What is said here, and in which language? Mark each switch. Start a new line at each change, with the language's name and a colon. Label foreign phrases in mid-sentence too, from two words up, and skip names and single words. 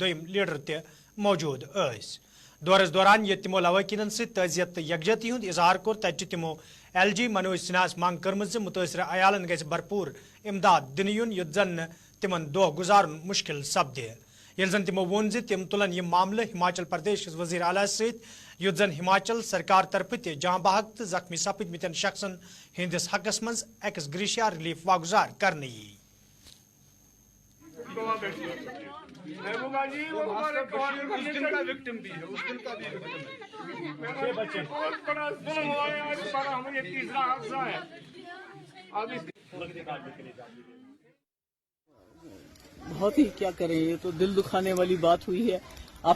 Kashmiri: دوٚیِم لیڈر تہِ موجوٗد ٲسۍ دورس دوران ییٚتہِ تِمو لوٲقیٖنن سۭتۍ تعزیت تہٕ یکجہتی ہُنٛد اظہار کوٚر تتہِ چھِ تِمو LG منوج سنہاہس منٛگ کٔرمٕژ زِ مُتٲثرٕ عیالن گژھِ بھرپوٗر امداد دِنہٕ یُن یُتھ زن نہٕ تِمن دۄہ گُزارُن مُشکِل سپدِ ییٚلہِ زن تِمو ووٚن زِ تِم تُلن یہِ معاملہٕ ہماچل پردیش کِس وزیر اعلیٰ سۭتۍ یُتھ زن ہماچل سرکار طرفہٕ تہِ جاں بحق تہٕ زخمی سپٕدمٕتٮ۪ن شخصن ہٕنٛدِس حقس منٛز
English: ex gratia relief
Kashmiri: واگزار کرنہٕ یِیہِ
Urdu: بہت ہی کیا کریں یہ تو دل دکھانے والی بات ہوئی ہے آپ